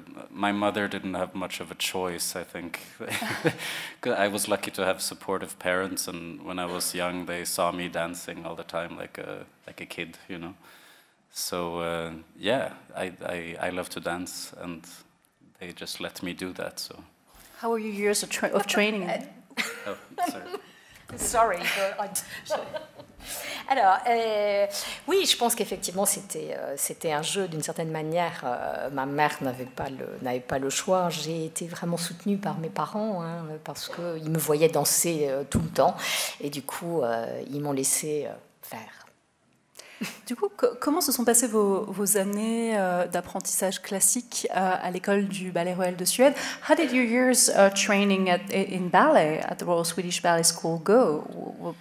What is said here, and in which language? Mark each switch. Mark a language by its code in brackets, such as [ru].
[en] my mother didn't have much of a choice, I think. I was lucky to have supportive parents, and when I was young, they saw me dancing all the time, like a kid, you know. So yeah, I love to dance, and they just let me do that. So. How were your years of training? Oh, sorry. [fr] Sorry, Alors, oui, je pense qu'effectivement c'était un jeu d'une certaine manière. Ma mère n'avait pas le choix. J'ai été vraiment soutenue par mes parents parce qu'ils me voyaient danser tout le temps et du coup ils m'ont laissé faire. Du coup, comment se sont passées vos années d'apprentissage classique à l'école du Ballet Royal de Suède? [en] How did your years training in ballet at the Royal Swedish Ballet School go?